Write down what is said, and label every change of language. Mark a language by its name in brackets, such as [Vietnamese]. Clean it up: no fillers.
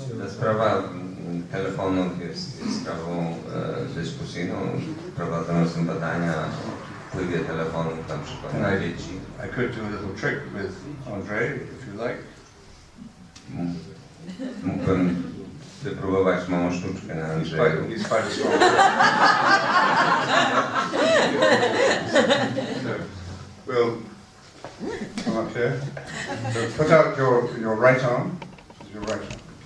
[Polish] Sprawa telefonów jest sprawą dyskusyjną. Prowadzono są badania o wpływie telefonów na przykład na dzieci. [English] I could do a little trick with André, if you like. [Polish] Mógłbym wypróbować małą sztuczkę na Andrzeju. [English] He's quite a strong so, we'll come up here. So put out your right arm. This is your right arm.